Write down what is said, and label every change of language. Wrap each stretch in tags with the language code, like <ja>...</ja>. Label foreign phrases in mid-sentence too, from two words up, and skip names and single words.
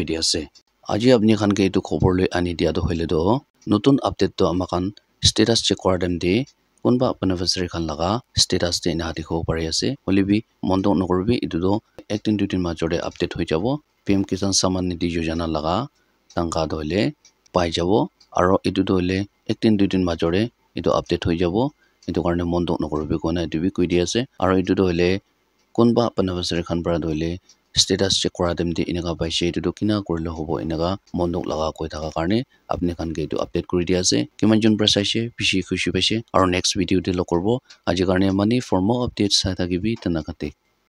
<nag>dia ase aji apni khan ke etu khobor le ani dia do hoile do notun update to amakhan</nag> <en>status check</en> <nag>kora dem de konba beneficiary khan laga status de na dikho pare ase holibi mondok nokorbi etu do ektin duitin major de update hoi jabo PM Kisan Samman Nidhi Yojana laga tangka do hole pai jabo aro etu do hole ektin duitin major de etu update hoi jabo etu karne mondok nokorbi kona etu bi koi dia ase aro etu do hole konba beneficiary khan para do hole</nag> <en>status check</en> <nag>kora dem de eneka paise etu do kina korle hobo eneka mondok laga koi thaka karne apni khan ke etu update kori dia ase kiman jon pra saise bishi khushi paise aro</nag> <en>next video</en> <nag>de lo korbo aji karne</nag> <en>money for more updates</en> <nag>sa thakibi tanakate</nag>